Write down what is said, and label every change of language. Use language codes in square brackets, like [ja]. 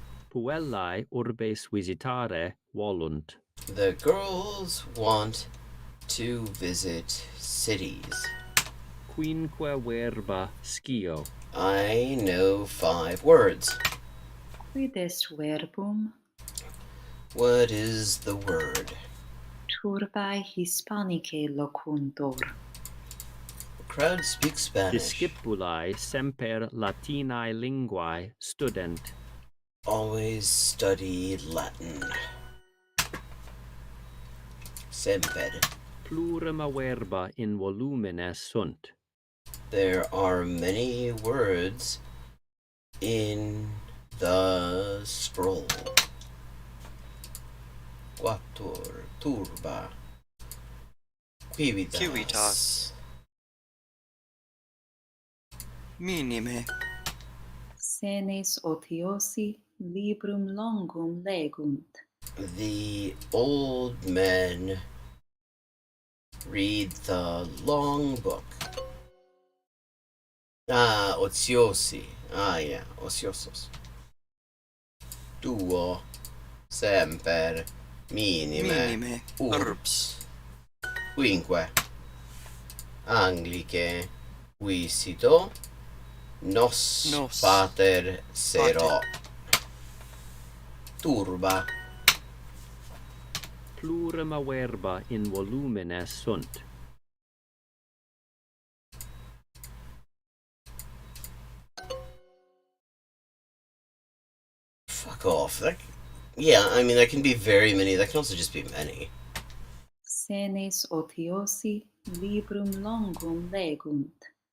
[la] Puellae urbes visitare volunt. [en] The girls want to visit cities. [la] Quinque verba scio. [en] I know 5 words. [la] Quid est verbum? [en] What is the word? [la] Turbae Hispanicae locuntur. [en] The crowd speaks Spanish. [la] Discipulae semper Latinae linguae student. [en] Always study Latin. [la] Semper. Plurima verba in volumine sunt. [en] There are many words in the scroll. [la] Quattuor, turba, quivitas. Minime. Senes otiosi librum longum legunt. [en] The old men read the long book. [la] Ociosi. Yeah, ociosos. Duo, semper, minime, urbs. Quinque. Anglice, visito, nos pater sero. Turba. Plurima verba in volumine sunt. [en] Fuck off. Yeah, I mean, that can be very many. That can also just be many. [la] Senes otiosi librum longum legunt.